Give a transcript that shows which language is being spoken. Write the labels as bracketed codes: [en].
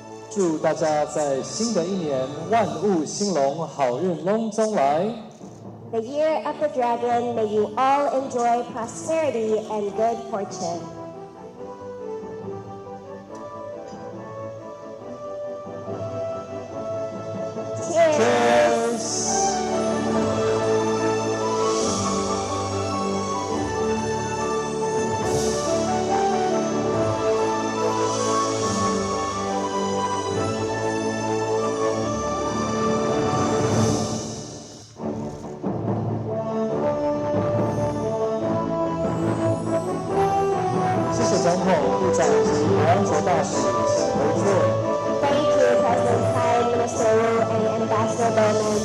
[zh] 祝大家在新的一年万物兴隆，好运隆中来。 [en] The year of the dragon, may you all enjoy prosperity and good fortune. Cheers! [zh] 总统、部长及国安卓大使，请回座。 [en] Thank you, President Tsai, Minister Wu, and Ambassador Bowman.